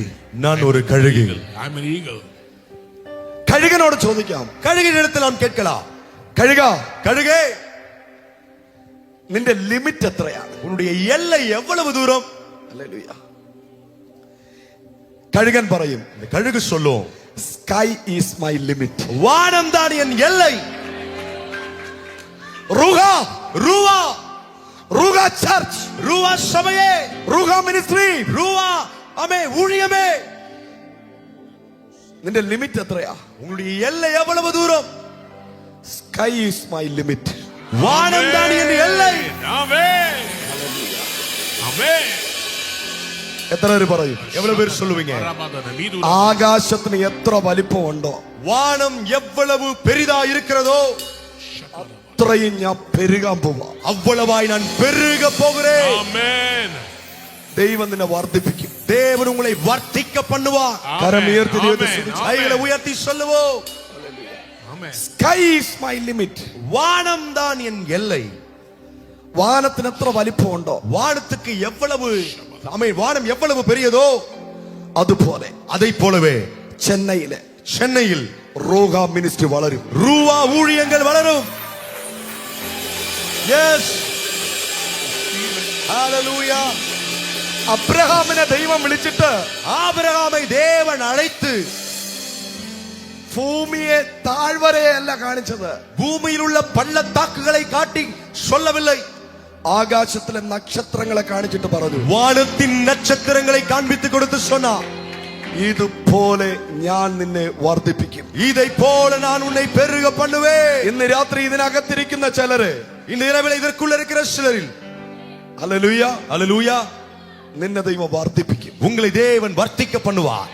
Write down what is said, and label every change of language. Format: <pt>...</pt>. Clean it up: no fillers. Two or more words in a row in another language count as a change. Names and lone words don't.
<ta>நான் ஒரு கழுகு.</ta> <en>I'm an eagle.</en> <ml>കഴുകനോട് ചോദിക്കാം,</ml> <ta>கழுகின் இடத்தில் நாம் கேட்கலாம்,</ta> <ml>കഴുക</ml> <ta>கழுகே</ta> <ml>നിന്റെ ലിമിറ്റ് എത്രയാണ്?</ml> <ta>உன்னுடைய எல்லை எவ்வளவு தூரம்?</ta> <ml>ഹല്ലേലൂയ. കഴുകൻ പറയും,</ml> <ta>இந்த கழுகு சொல்லும்,</ta> <en>sky is my limit.</en> <ta>வானம் தான் என் எல்லை.</ta> <ml>റൂഹ,</ml> <ta>ரூவா,</ta> <ml>റൂഹ ചർച്ച്,</ml> <ta>ரூவா சபையே,</ta> <ml>റൂഹ മിനിസ്ട്രി,</ml> <ta>ரூவா ஆமே ஊழியமே,</ta> <ml>നിന്റെ ലിമിറ്റ് എത്രയാ?</ml> <ta>உங்களுடைய எல்லை எவ்வளவு தூரம்?</ta> <en>sky is my limit.</en> <ta>வானம் தான் என் எல்லை.</ta> <en>Amen. Amen.</en> <ml>എത്ര പേര് പറയും?</ml> <ta>எவ்வளவு பேர் சொல்லுவீங்க?</ta> <ml>ആകാശത്തിന് എത്ര വലിപ്പമുണ്ടോ</ml> <ta>வானம் எவ்வளவு பெரிதா இருக்கிறதோ</ta> <ml>അത്രയും ഞാൻ പെരുകാൻ പോവാ.</ml> <ta>அவ்வளவாய் நான் பெருக போகிறேன்.</ta> <en>Amen.</en> <ml>ദൈവം നിന്നെ വർദ്ധിപ്പിക്കും.</ml> <ta>தேவன் உங்களை வர்த்திக்க பண்ணுவார்.</ta> <ml>കരമുയർത്തി ദൈവത്തെ</ml> <en>Amen.</en> <ml>സ്തുതിച്ച്.</ml> <ta>கைகளை உயர்த்தி சொல்லுவோம்,</ta> <en>Amen. sky is my limit.</en> <ta>வானம் தான் என் எல்லை.</ta> <ml>വാനത്തിന് എത്ര വലിപ്പമുണ്ടോ</ml> <ta>வானத்துக்கு எவ்வளவு, ஆமென், வானம் எவ்வளவு பெரியதோ</ta> <ml>അതുപോലെ</ml> <ta>அதை போலவே</ta> <ml>ചെന്നൈയിലെ</ml> <ta>சென்னையில்</ta> <ml>റൂഹ മിനിസ്ട്രി വളരും.</ml> <ta>ரூவா ஊழியங்கள் வளரும். எஸ். ஹalleluya.</ta> <ml>അബ്രഹാമിനെ ദൈവം വിളിച്ചിട്ട്</ml> <ta>ஆபிரகாமை தேவன் அழைத்து</ta> <ml>ഭൂമിയെ താഴ്വരയല്ല കാണിച്ചത്,</ml> <ta>பூமியில் உள்ள பள்ளத்தாக்குகளை காட்டி சொல்லவில்லை,</ta> <ml>ആകാശത്തിലെ നക്ഷത്രങ്ങളെ കാണിച്ചിട്ട് പറഞ്ഞു,</ml> <ta>வானத்தின் நட்சத்திரங்களை காண்பித்து கொடுத்து சொன்னார்,</ta> <ml>ഇതുപോലെ ഞാൻ നിന്നെ വർദ്ധിപ്പിക്കും.</ml> <ta>இதை போல நான் உன்னை பெருக பண்ணுவேன்.</ta> <ml>ഇന്ന് രാത്രി ഇതിനകത്തിരിക്കുന്ന ചിലര്,</ml> <ta>இந்த இரவில் இதற்குள்ள இருக்கிற சிலரில்,</ta> <ml>ഹല്ലേലൂയ,</ml> <ta>ஹalleluya,</ta> <ml>നിന്നെ ദൈവം വർദ്ധിപ്പിക്കും.</ml> <ta>உங்களை தேவன் வர்த்திக்க பண்ணுவார்.</ta>